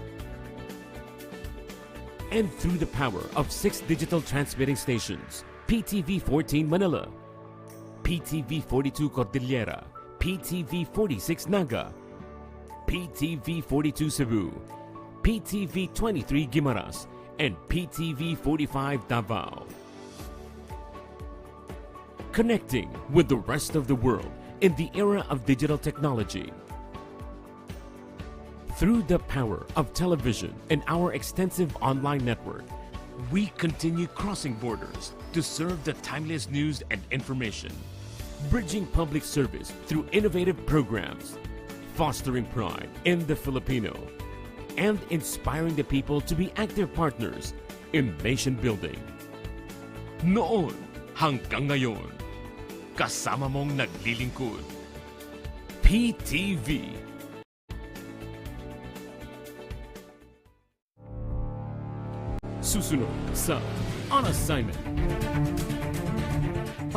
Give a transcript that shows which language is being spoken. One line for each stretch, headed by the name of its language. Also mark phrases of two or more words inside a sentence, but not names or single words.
English: And through the power of 6 digital transmitting stations, PTV 14 Manila, PTV 42 Cordillera, PTV 46 Naga, PTV 42 Cebu, PTV 23 Guimaras, and PTV 45 Davao. Connecting with the rest of the world in the era of digital technology. Through the power of television and our extensive online network, we continue crossing borders to serve the timeliest news and information, bridging public service through innovative programs, fostering pride in the Filipino, and inspiring the people to be active partners in nation building.
Filipino: Noon hanggang ngayon, kasama mong naglilingkod. PTV. Susunod sa On Assignment.